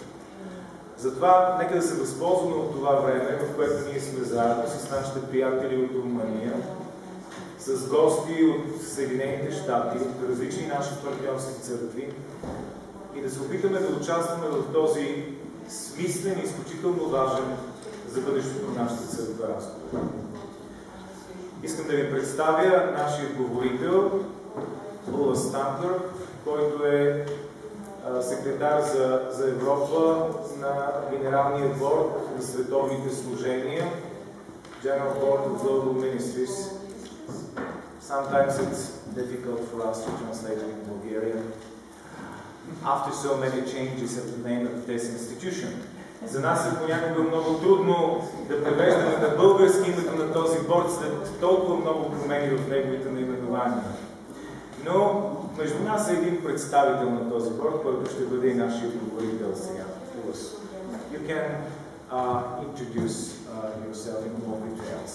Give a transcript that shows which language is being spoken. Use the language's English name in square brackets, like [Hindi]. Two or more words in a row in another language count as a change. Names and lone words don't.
[Bulgarian] Затова нека да се възползваме от това време, в което ние сме заедно с нашите приятели от Румъния, с гости от Съединените щати, от различни наши партньорски църкви и да се опитаме да участваме в този смислен и изключително важен за бъдещето на нашата църква разговор. Искам да ви представя нашия говорител Ула Стантлер, който е секретар за Европа на Генералния борд на световните служения, General Board of Global Ministries. [English] Sometimes it's difficult for us to translate in Bulgarian after so many changes at the name of this institution. [Bulgarian] За нас е понякога много трудно да превеждаме на български името на този борд след толкова много промени в неговите наименования. Но между нас е един представител на този борд, който ще бъде и нашия говорител сега. [English] You can introduce yourself in more details.